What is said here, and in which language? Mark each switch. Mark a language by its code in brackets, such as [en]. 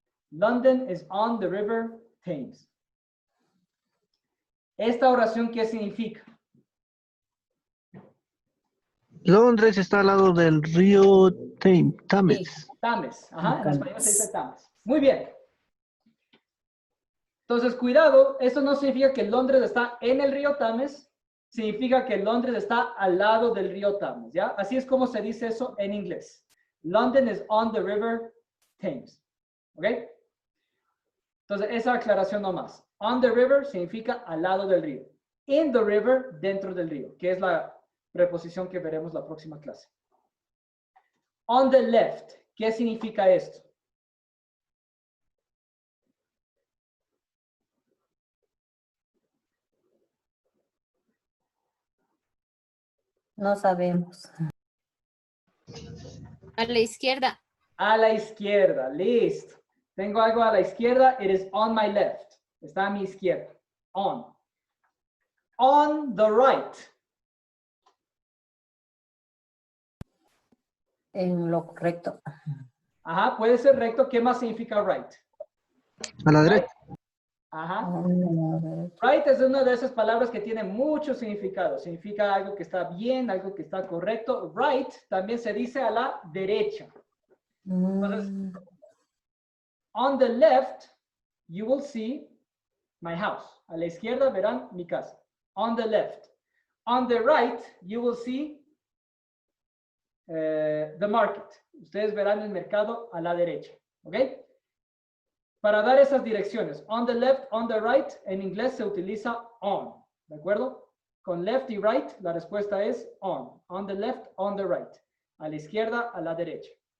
[en] London is on the river Thames. [es] Esta oración, ¿qué significa? Londres está al lado del río Thames. Sí, Thames. Ajá, en español se dice Thames. Muy bien. Entonces, cuidado, esto no significa que Londres está en el río Thames, significa que Londres está al lado del río Thames, ¿ya? Así es como se dice eso en inglés. [en] London is on the river Thames. [es] ¿Ok? Entonces, esa aclaración nomás. [en] On the river [es] significa al lado del río. [en] In the river, [es] dentro del río, que es la preposición que veremos la próxima clase. [en] On the left, [es] ¿qué significa esto? No sabemos. A la izquierda. A la izquierda, listo. Tengo algo a la izquierda, [en] it is on my left. [es] Está a mi izquierda. On. [en] On the right. [es] En lo correcto. Ajá, puede ser recto. ¿Qué más significa right? A la derecha. Ajá. Right es una de esas palabras que tiene mucho significado. Significa algo que está bien, algo que está correcto. Right también se dice a la derecha. [en] Entonces, on the left, you will see my house. [es] A la izquierda verán mi casa. [en] On the left. On the right, you will see the market. [es] Ustedes verán el mercado a la derecha. ¿Ok? Para dar esas direcciones, [en] on the left, on the right, [es] en inglés se utiliza on. ¿De acuerdo? Con left y right, la respuesta es on. [en] On the left, on the right. [es] A la izquierda, a la derecha.